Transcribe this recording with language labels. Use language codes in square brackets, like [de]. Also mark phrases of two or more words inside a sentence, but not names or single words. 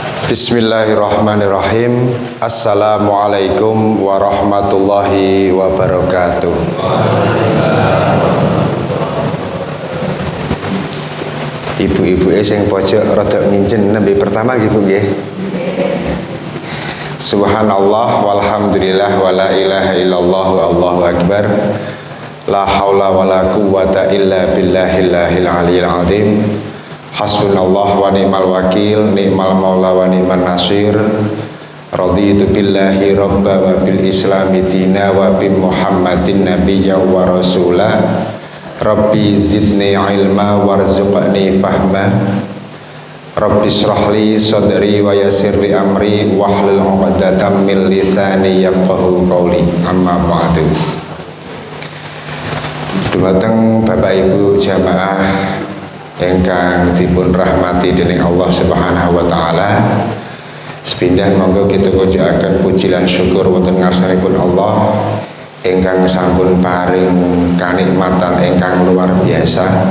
[ar] بسم الله الرحمن الرحيم. السلام عليكم ورحمة الله وبركاته. [jv] Ibu-ibu sing pojok rada mincin nembe pertama nggih Bu nggih. [ar] سبحان الله والحمد لله ولا إله إلا الله والله أكبر. لا حول ولا قوة إلا بالله العلي العظيم. حسبنا الله ونعم الوكيل، نعم المولى ونعم النصير. رضيت بالله ربا وبالإسلام دينا وبمحمد نبيا ورسولا. رب زدني علما وارزقني فهما. رب اشرح لي صدري ويسر لي أمري واحلل عقدة من لساني يفقهوا قولي. أما بعد. [jv] Dumateng Bapak Ibu jamaah ingkang dipun rahmati dening Allah [ar] سبحانه وتعالى. [jv] Sepindah monggo kita kunjukaken puji lan syukur wonten ngarsanipun Allah ingkang sampun paring kanikmatan ingkang [id] luar biasa.